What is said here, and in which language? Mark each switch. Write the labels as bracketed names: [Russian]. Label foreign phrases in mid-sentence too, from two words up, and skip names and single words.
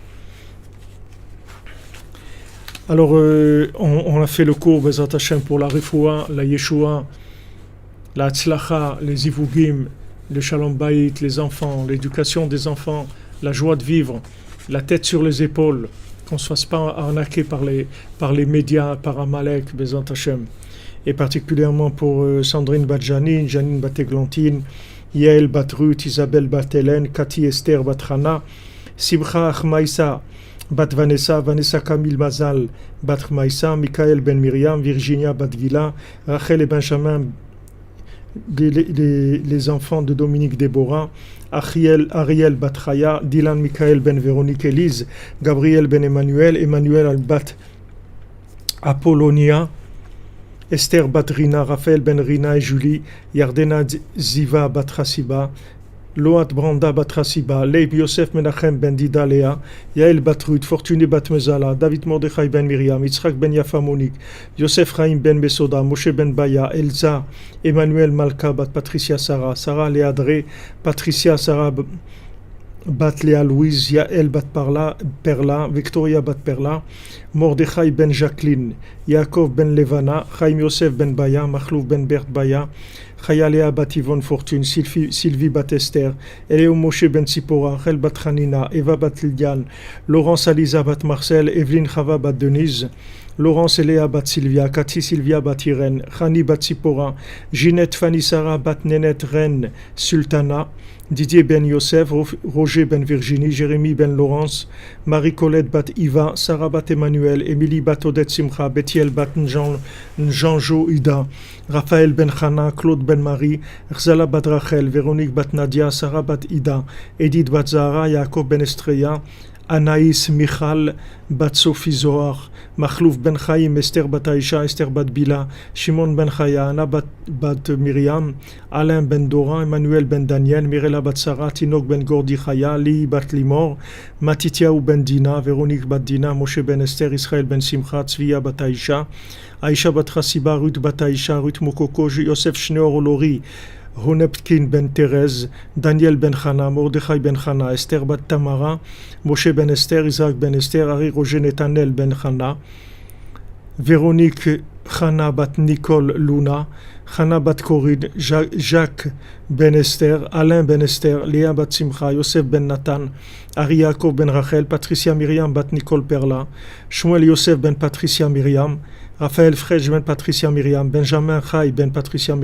[French] Alors, on a fait le cours, [Hebrew] בעזרת השם, [French] pour la Refoua, la Yeshua, la Tzlacha, les Ivugim, le [Hebrew] שלום בית, [French] les enfants, l'éducation des enfants, la joie de vivre, la tête sur les épaules, qu'on ne se fasse pas arnaquer par les médias, par Amalek, [Hebrew] בעזרת השם. [French] Et particulièrement pour Sandrine Badjanine, Janine Bateglantine, Yael Batrut, Isabelle Batelène, Cathy Esther Batrana, Simcha Achmaïsa, Bat Vanessa Camille Mazal, Bat Maïsa, Michael Ben Miriam, Virginia Batgila, Rachel et Benjamin, les enfants de Dominique Déborah, Ariel Batraya, Dylan Michael Ben Véronique Élise, Gabriel Ben Emmanuel, Emmanuel Albat Apollonia, Esther Batrina, Raphaël Ben Rina et Julie, Yardena Ziva Batrasiba, Loat Branda Batrasiba, Leib Yosef Menachem Ben Dida Léa, Yael Batrut, Fortuné Batmezala, David Mordechai Ben Miriam, Yitzhak Ben Yafa Monique, Yosef Chaim Ben Besoda, Moshe Ben Baya, Elza, Emmanuel Malka Bat Patricia Sarah, Sarah Léadré, Patricia Sarah Bat Léa Louise, Yael Bat Perla, Victoria Bat Perla, Mordechai Ben Jacqueline, Yaakov Ben Levana, Chaim Yosef Ben Baya, Machlouf Ben Bert Baya, Chayalea Bat Yvonne Fortune, Sylvie Bat Esther, Eléo Moshe Ben Sipora, Rachel Bat Hanina, Eva Bat Liliane, Laurence Aliza Bat Marcel, Evelyne Chava Bat Denise, Laurence Eléa Bat Sylvia, Cathy Sylvia Bat Irène, Chani Bat Sipora, Ginette Fanny Sarah Bat Nénette Reine Sultana, Didier Ben Yosef, Roger Ben Virginie, Jérémy Ben Laurence, Marie-Colette Bat Iva, Sarah Bat Emmanuel, Émilie Bat Odette Simcha, Bethiel Bat Njanjo Ida, Raphaël Ben Chana, Claude Ben Marie, Rzala Bat Rachel, Véronique Bat Nadia, Sarah Bat Ida, Edith Bat Zahara, Yaakov Ben Estreya, Anaïs Michal Bat Sophie Zohar, Machlouf Ben Chaim, Esther Bat Aïcha, Esther Bat Bila, Shimon Ben Chaya, Anna Bat Myriam, Alain Ben Dora, Emmanuel Ben Daniel, Mirela Bat Sarah, Tinok Ben Gordi Chaya, Li Bat Limor, Matitiaou Ben Dina, Véronique Bat Dina, Moshe Ben Esther, Israël Ben Simcha, Tzvia Bat Aïcha, Aïcha Bat Chassiba, Ruth Bat Aïcha, Ruth Mokoko, Yosef Shneor Olori, Honepkin Ben Thérèse, Daniel Ben Chana, Mordechai Ben Chana, Esther Bat Tamara, Moshe Ben Esther, Isaac Ben Esther, Harry Roger Netanel Ben Chana, Véronique Chana Bat Nicole Luna, Chana Bat Corinne, Jacques Ben Esther, Alain Ben Esther, Léa Bat Simcha, Yosef Ben Nathan, Ari Yaakov Ben Rachel, Patricia Myriam Bat Nicole Perla, Shmuel Yosef Ben Patricia Myriam, Raphaël Frej Ben Patricia Myriam, Benjamin Chai Ben